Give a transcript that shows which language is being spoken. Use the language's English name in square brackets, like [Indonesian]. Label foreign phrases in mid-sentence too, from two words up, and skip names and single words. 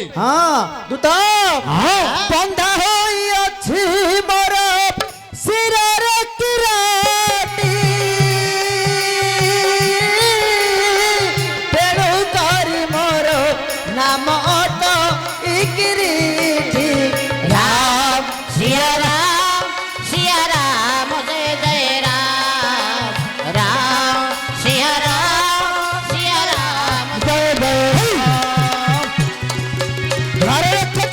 [Odia] ହଁ ଦୂତ ବନ୍ଧା ହୋଇଅଛି ମୋର ଶିରରେ କିରାଟି ତେଣୁ କରି ମୋର ନାମ ଅଟ ଇକିରିଟି ରାମ [Hindi] ସିया राम जय जय राम राम सिया राम [Odia] ଜୟ ଜୟ ଘରେ ରକ୍ଷକ